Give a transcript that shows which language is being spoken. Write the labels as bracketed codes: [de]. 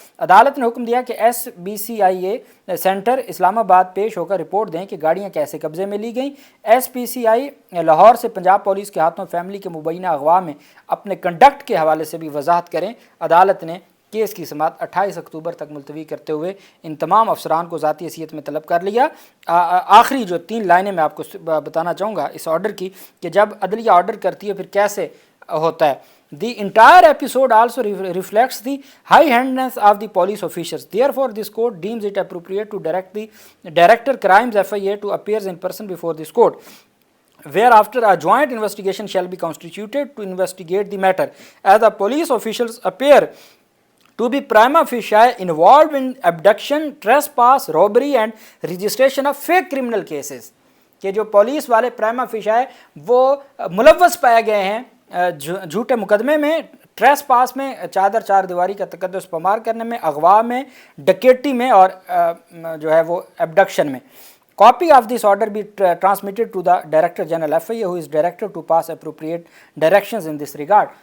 [ur] عدالت نے حکم دیا کہ S B C I a centre اسلام آباد پیش ہو کر رپورٹ دیں کہ گاڑیاں کیسے قبضے میں لی گئیں۔ ایس پی سی آئی لاہور سے پنجاب پولیس کے ہاتھوں فیملی کے مبینہ اغوا میں اپنے کنڈکٹ کے حوالے سے بھی وضاحت کریں۔ عدالت نے کیس کی سماعت 28 اکتوبر تک ملتوی کرتے ہوئے ان تمام افسران کو ذاتی حیثیت میں طلب کر لیا۔ آخری جو 3 لائنیں میں آپ کو بتانا چاہوں گا اس آرڈر کی کہ جب عدلیہ آرڈر کرتی ہے پھر کیسے ہوتا ہے۔ [en] The entire episode also reflects the high-handedness of the police officials. Therefore, this court deems it appropriate to direct the Director Crimes FIA to appear in person before this court, whereafter a joint investigation shall be constituted to investigate the matter, as the police officials appear to be prima facie involved in abduction, trespass, robbery and registration of fake criminal cases. [ur] کہ جو police والے پرائما فیشی وہ ملوث پائے گئے ہیں جھوٹے مقدمے میں، ٹریس پاس میں، چادر چار دیواری کا تقدس پامال کرنے میں، اغوا میں، ڈکیٹی میں اور جو ہے وہ ایبڈکشن میں۔ [en] Copy of this order be transmitted to the Director General FIA who is directed to pass appropriate directions in this regard.